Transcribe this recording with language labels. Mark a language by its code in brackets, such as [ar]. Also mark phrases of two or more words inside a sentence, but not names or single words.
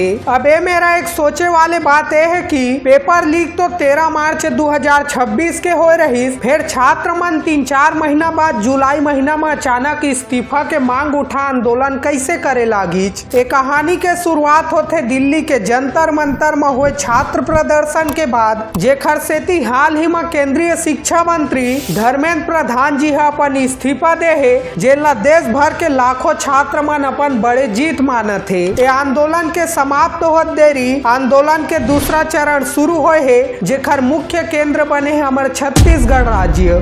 [hne] अब ये मेरा एक सोचे वाले बात यह है कि पेपर लीक तो 13 मार्च 2026 के हो रही, फिर छात्र मन 3-4 महीना बाद जुलाई महीना में अचानक इस्तीफा के मांग उठा आंदोलन कैसे करे लागी। ये कहानी के शुरुआत होते दिल्ली के जंतर मंतर में हुए छात्र प्रदर्शन के बाद, जेखर सेती हाल ही में केंद्रीय शिक्षा मंत्री धर्मेंद्र प्रधान जी अपन इस्तीफा दे है, जेला देश भर के लाखों छात्र मन अपन बड़े जीत मानत है। ये आंदोलन के समाप्त होत देरी आंदोलन के दूसरा चरण शुरू हुए है, जेखर मुख्य केंद्र बने है हमारे छत्तीसगढ़ राज्य।